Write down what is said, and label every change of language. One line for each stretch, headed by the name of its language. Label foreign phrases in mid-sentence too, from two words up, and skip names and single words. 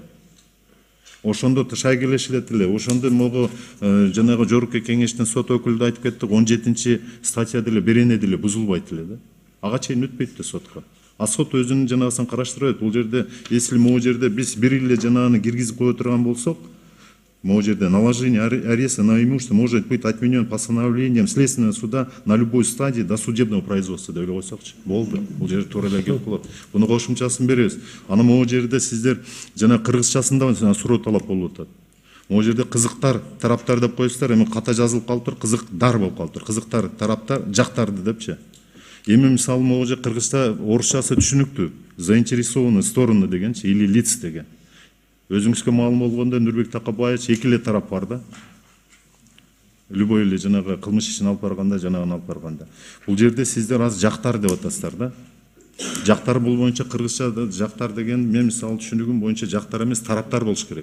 Kyrgyz: Ошондо шай келешилет эле. Ошондо могу жанагы жогорку кеңештин сот өкүлү айтып кетти, 17-чи статья деле берене деле бузулбайт эле да. Ага чейин өтпөйт да сотко. А сот өзүнүн жанагысын караштырат. Бул жерде, если могу жерде биз бир эле жанагыны киргизип кое турган болсок, могу жерде
Russian: наложение ареста на имущество может быть отменен постановлением Следственного суда на любой стадии до судебного производства
Kyrgyz: деп эле койсокчу. Болду. Бул жерде туура эле келип калат. Буну кошумчасын беребиз. Аны могу жерде сиздер жана кыргызчасында суроо талап болуп атат. Могу жерде кызыктар тараптар деп коесуздар, эми ката жазылып калыптыр, кызыктар болуп калыптыр. Кызыктар тараптар, жактарды депчи. Эми мисалы могу жерде кыргызча, орусчасы түшүнүктүү.
Russian: Заинтересованные стороны дегенчи, или лиц деген.
Kyrgyz: Өзүңүзгө маалым болгондо Нурбек Такабаевич эки эле тарап бар да. Любой эле жанагы кылмыш ишин алып барганда, жанагын алып барганда. Бул жерде сиздер аз жактар деп атасыздар да. Жактар бул боюнча кыргызча жактар деген мен мисалы түшүнүгүм боюнча жактар эмес, тараптар болуш керек.